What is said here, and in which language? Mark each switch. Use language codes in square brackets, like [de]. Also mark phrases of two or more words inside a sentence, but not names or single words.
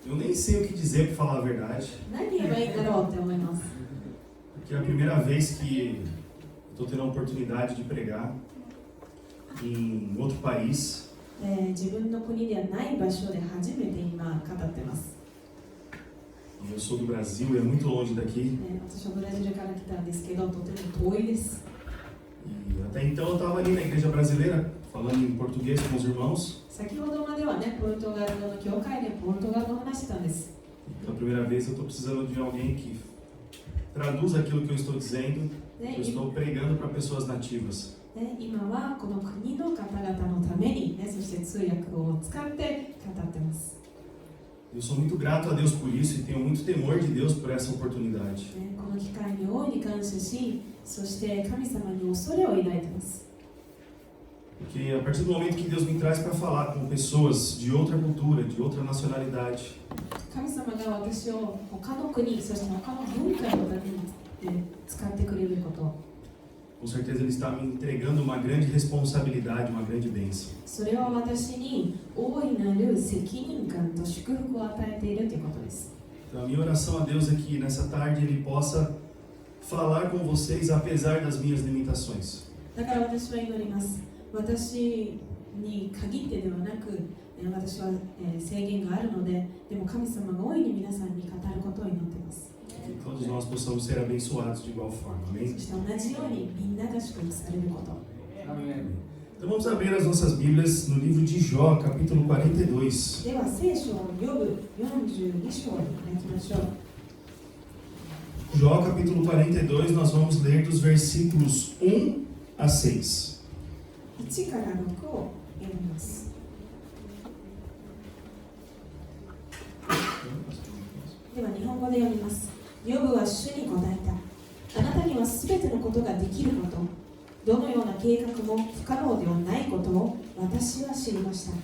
[pt] nem sei o que dizer para falar a verdade. [ja] 何言えばいいんだろうって思います。 [pt] Porque é a primeira vez que estou tendo a oportunidade de pregar em outro país. [ja] 自分の国ではない場所で初めて今語ってます。 [pt] Eu sou do Brasil e é muito longe daqui. [ja] 私はブラジルから来たんですけど、とても遠いです。 [pt] E até então eu estava ali na igreja brasileira, falando em português com os irmãos. [ja] 先ほどまではね、ポルトガル語の教会でポルトガル語を話してたんです。 [pt] Pela primeira vez eu estou precisando de alguém que traduza aquilo que eu estou dizendo. Eu estou pregando para pessoas nativas. [ja] 今はこの国の方々のために、そして通訳を使って語ってます。 [pt] Eu sou muito grato a Deus por isso e tenho muito temor de Deus por essa oportunidade. [ja] この機会に大いに感謝し、そして神様に恐れを抱いてます。 [pt] Porque a partir do momento que Deus me traz para falar com pessoas de outra cultura, de outra nacionalidade, [ja] 神様が私を他の国、そして他の文化のために使ってくれること、 [pt] com certeza Ele está me entregando uma grande responsabilidade, uma grande bênção. [ja] それは私に大いなる責任感と祝福を与えているということです。 [pt] Então a minha oração a Deus é que nessa tarde Ele possa falar com vocês apesar das minhas limitações. [ja] だから私は祈ります。私に限ってではなく、私は制限があるので、でも神様が大いに皆さんに語ることを祈っています。 [pt] Que todos nós possamos ser abençoados de igual forma, amém? [ja] そして同じようにみんなが祝福されること。 [pt] Então vamos abrir as nossas Bíblias no livro de Jó, capítulo 42. [ja] では聖書を読む42章に開きましょう。 [pt] Jó, capítulo 42, nós vamos ler dos versículos 1 a 6. [ja] 1 から6を読みます。では日本語で読みます。ヨブは主に答えた。あなたにはすべてのことができること、どのような計画も不可能ではないことを私は知りました。